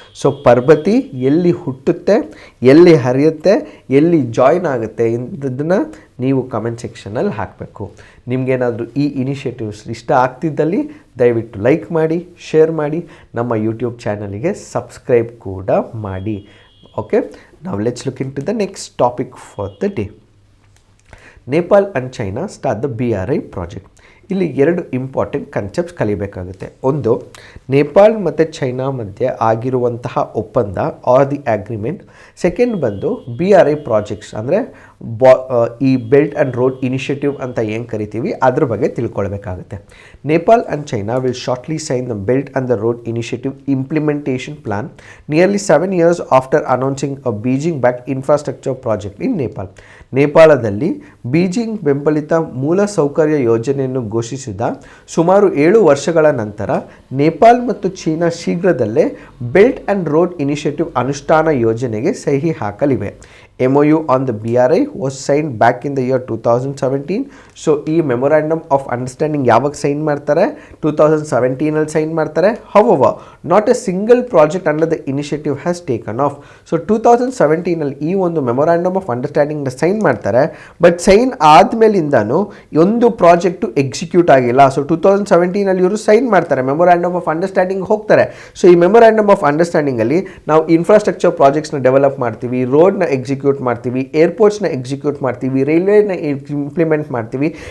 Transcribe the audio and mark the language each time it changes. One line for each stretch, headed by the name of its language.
Kannada: So ಪರ್ಬತಿ ಎಲ್ಲಿ ಹುಟ್ಟುತ್ತೆ, ಎಲ್ಲಿ ಹರಿಯುತ್ತೆ, ಎಲ್ಲಿ ಜಾಯಿನ್ ಆಗುತ್ತೆ, ಇದನ್ನು ನೀವು ಕಮೆಂಟ್ ಸೆಕ್ಷನಲ್ಲಿ ಹಾಕಬೇಕು. ನಿಮಗೇನಾದರೂ ಈ ಇನಿಷಿಯೇಟಿವ್ಸ್ ಇಷ್ಟ ಆಗ್ತಿದ್ದಲ್ಲಿ ದಯವಿಟ್ಟು ಲೈಕ್ ಮಾಡಿ, ಶೇರ್ ಮಾಡಿ, ನಮ್ಮ ಯೂಟ್ಯೂಬ್ ಚಾನಲಿಗೆ ಸಬ್ಸ್ಕ್ರೈಬ್ ಕೂಡ ಮಾಡಿ.
English: Okay, now let's look into the next topic for the day. Nepal and China start the BRI project.
Kannada: ಇಲ್ಲಿ 2 ಇಂಪಾರ್ಟೆಂಟ್ ಕನ್ಸೆಪ್ಟ್ಸ್ ಕಲಿಬೇಕಾಗುತ್ತೆ. ಒಂದು, ನೇಪಾಳ್ ಮತ್ತು ಚೈನಾ ಮಧ್ಯೆ ಆಗಿರುವಂತಹ ಒಪ್ಪಂದ
English: Or the agreement.
Kannada: ಸೆಕೆಂಡ್ ಬಂದು BRI ಪ್ರಾಜೆಕ್ಟ್ಸ್ ಅಂದರೆ ಈ ಬೆಲ್ಟ್ ಆ್ಯಂಡ್ ರೋಡ್ ಇನಿಷಿಯೇಟಿವ್ ಅಂತ ಏನು ಕರಿತೀವಿ ಅದ್ರ ಬಗ್ಗೆ ತಿಳ್ಕೊಳ್ಬೇಕಾಗುತ್ತೆ.
English: Nepal and China will shortly sign the belt and the road initiative implementation plan nearly 7 years after announcing a Beijing back infrastructure project in Nepal.
Kannada: ನೇಪಾಳದಲ್ಲಿ Beijing ಬೆಂಬಲಿತ ಮೂಲ ಸೌಕರ್ಯ ಯೋಜನೆಯನ್ನು ಘೋಷಿಸಿದ ಸುಮಾರು 7 ವರ್ಷಗಳ ನಂತರ ನೇಪಾಲ್ ಮತ್ತು ಚೀನಾ ಶೀಘ್ರದಲ್ಲೇ ಬೆಲ್ಟ್ ಆ್ಯಂಡ್ ರೋಡ್ ಇನಿಷಿಯೇಟಿವ್ ಅನುಷ್ಠಾನ ಯೋಜನೆಗೆ ಸಹಿ ಹಾಕಲಿವೆ.
English: MOU on the BRI was signed back in the year 2017.
Kannada: So ಈ ಮೆಮೊರಾಂಡಮ್ ಆಫ್ ಅಂಡರ್ಸ್ಟ್ಯಾಂಡಿಂಗ್ ಯಾವಾಗ ಸೈನ್ ಮಾಡ್ತಾರೆ? 2017 ಸೈನ್ ಮಾಡ್ತಾರೆ.
English: However, not a single project under the initiative has taken off.
Kannada: So 2017 ಈ ಒಂದು memorandum of ಅಂಡರ್ಸ್ಟ್ಯಾಂಡಿಂಗ್ನ sign ಮಾಡ್ತಾರೆ. But sign ಆದಮೇಲಿಂದನೂ ಒಂದು project execute ಆಗಿಲ್ಲ. So 2017 ಇವರು ಸೈನ್ ಮಾಡ್ತಾರೆ, ಮೆಮೊರಾಂಡಮ್ ಆಫ್ ಅಂಡರ್ಸ್ಟ್ಯಾಂಡಿಂಗ್ ಹೋಗ್ತಾರೆ. ಸೊ ಈ ಮೆಮೊರಾಂಡಮ್ ಆಫ್ ಅಂಡರ್ಸ್ಟ್ಯಾಂಡಿಂಗಲ್ಲಿ ನಾವು ಇನ್ಫ್ರಾಸ್ಟ್ರಕ್ಚರ್ ಪ್ರಾಜೆಕ್ಟ್ಸ್ನ ಡೆವಲಪ್ ಮಾಡ್ತೀವಿ, ರೋಡ್ನ ಎಕ್ಸಿಕ್ಯೂಟ್ ಮಾಡ್ತೀವಿ, ಏರ್ಪೋರ್ಟ್ಸ್ನ ಎಕ್ಸಿಕ್ಯೂಟ್ ಮಾಡ್ತೀವಿ, ರೈಲ್ವೇನ ಇಂಪ್ಲಿಮೆಂಟ್ ಮಾಡ್ತೀವಿ.